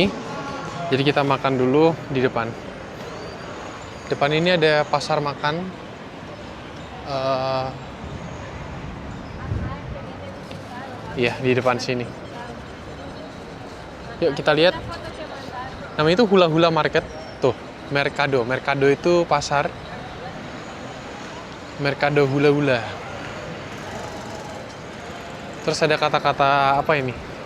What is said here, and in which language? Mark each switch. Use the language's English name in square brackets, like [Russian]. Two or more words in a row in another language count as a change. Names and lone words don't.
[Indonesian] Jadi kita makan dulu di depan. Depan ini ada pasar makan. Iya di depan sini. Yuk kita lihat. Namanya itu Hula Hula Market. Tuh, Mercado. Mercado itu pasar. Mercado Hula Hula. Terus ada kata-kata apa ini?